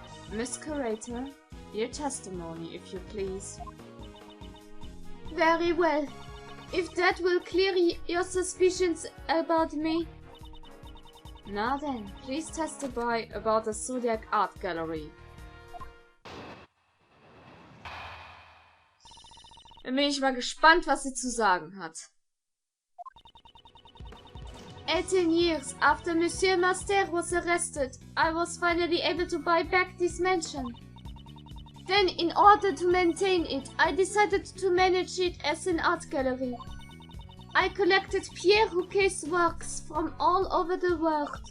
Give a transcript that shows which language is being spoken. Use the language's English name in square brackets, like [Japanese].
[English] Miss Curator, your testimony, if you please. Very well. If that will clear your suspicions about me. Now then, please testify about the Zodiac Art Gallery. [German] Dann bin ich mal gespannt, was sie zu sagen hat. [English] 18 years after Monsieur Master was arrested, I was finally able to buy back this mansion. Then, in order to maintain it, I decided to manage it as an art gallery. I collected Pierre Rouquet's works from all over the world.